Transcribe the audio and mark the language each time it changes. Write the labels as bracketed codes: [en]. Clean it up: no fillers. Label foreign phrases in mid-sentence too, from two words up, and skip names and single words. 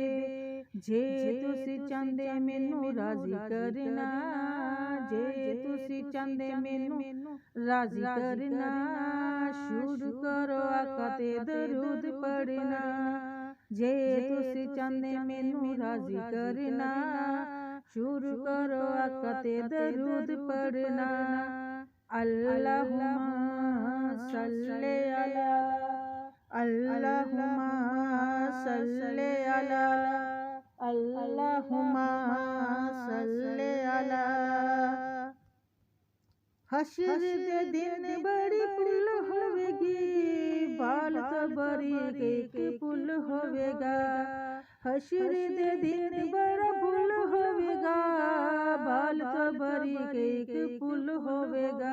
[pa] جے تسی چاہندے مینوں راضی کرنا، جے تسی چاہندے مینوں راضی کرنا، شروع کرو آقا تے درود پڑھنا. جے تسی چاہندے مینوں راضی کرنا، شروع کرو آقا تے درود پڑھنا. [ar] اللهم صل على، اللهم صل على، اللهم صل على. [pa] حشر دے دن بڑی پل ہووے گی، بال کبری اک پل ہووے گا. حشر دے دن بڑا پل ہووے گا، بال کبری اک پل ہووے گا.